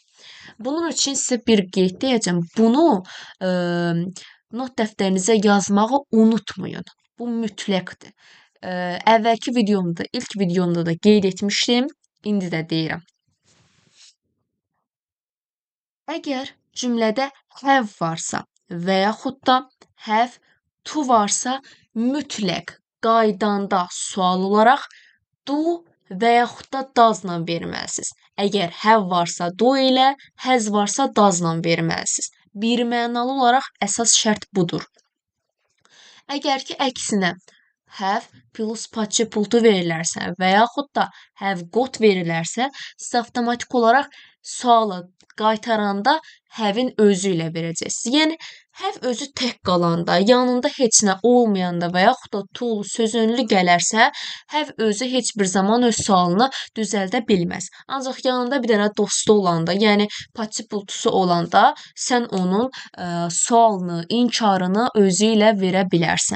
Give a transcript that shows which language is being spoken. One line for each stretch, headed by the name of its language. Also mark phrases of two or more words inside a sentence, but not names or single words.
Azerbaijani: Bunun üçün sizə bir qeyd deyəcəm. Bunu not dəftərinizə yazmağı unutmayın. Bu mütləqdir. Əvvəlki videomda, ilk videomda da qeyd etmişdim. İndi də deyirəm. Əgər cümlədə have varsa və yaxud da
English: have to
Azerbaijani: varsa, mütləq qaydanda sual olaraq do və yaxud da does-la verməlisiniz. Əgər have varsa do ilə, has varsa does-la verməlisiniz. Birmənalı olaraq əsas şərt budur. Əgər ki, əksinə
English: have plus participle
Azerbaijani: verilərsə və yaxud da
English: have got
Azerbaijani: verilərsə, siz avtomatik olaraq sualı qaytaranda have-in özü ilə verəcəksiniz. Yəni, have özü tək qalanda, yanında heç nə olmayanda və yaxud da to sözünlü gələrsə, have özü heç bir zaman öz sualını düzəldə bilməz. Ancaq yanında bir dənə dostu olanda, yəni participle-tusu olanda, sən onun sualını, inkarını özü ilə verə bilərsən.